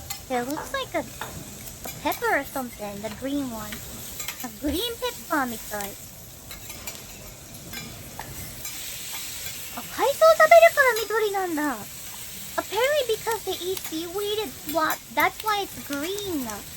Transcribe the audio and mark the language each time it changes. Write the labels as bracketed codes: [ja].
[en] It looks like a pepper or something, the green one. A green pepper [ja] みたい。あ、海藻食べるから緑なんだ。 [en] Apparently because they eat seaweed, that's why it's green.